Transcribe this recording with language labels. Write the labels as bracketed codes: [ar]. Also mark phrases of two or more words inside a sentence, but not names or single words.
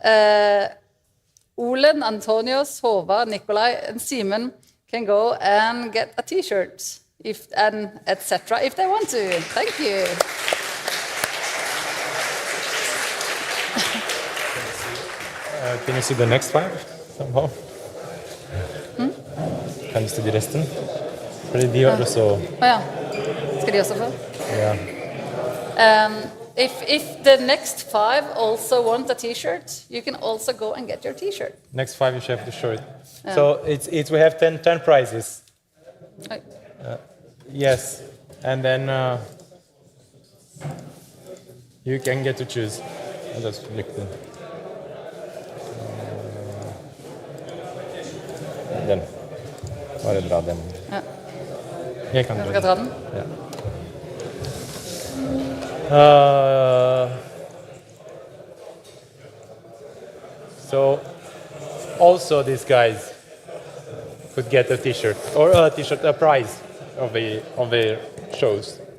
[en] Olen, Antonios, Håvard, Nikolai, and Simon can go and get a T-shirt, and etc. if they want to. Thank you. Can you see the next 5 somehow? [no] Kan du se de resten? Fordi de gjør det så... Ja. Skal de også få? Ja. [en] If the next 5 also want a T-shirt, you can also go and get your T-shirt. Next 5 you should have the shirt. Yeah. So we have 10 prizes. Yes, and then you can get to choose. I'll just flick them. [no] Den. Bare dra den. Ja. Jeg kan skal dra den? Ja. [en] So also these guys could get a T-shirt or a prize of the shows.